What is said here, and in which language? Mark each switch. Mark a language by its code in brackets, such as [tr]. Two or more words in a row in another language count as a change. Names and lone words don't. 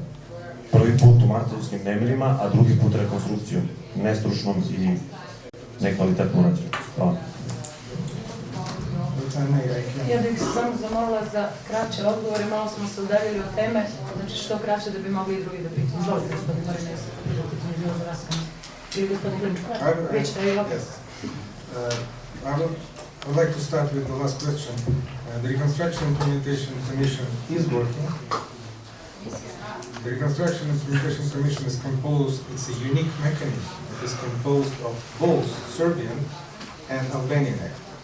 [sr] Prvi put u martovskim nemirima, a drugi put rekonstrukcijom, nestručnom i nekvalitetno urađenom. Hvala. Ja bih samo zamolila za kraće odgovore, malo smo se udaljili od teme, znači što kraće da bi mogli i drugi da pitaju. Izvolite, gospodin Marines, pitanje je bilo za raskanje. Ili gospodin Klimčuk. [en] Yes. I would would like to start with the last question. The Reconstruction Implementation Commission is working. The Reconstruction Implementation Commission is composed, it's a unique mechanism. It is composed of both Serbian and Albanian actors.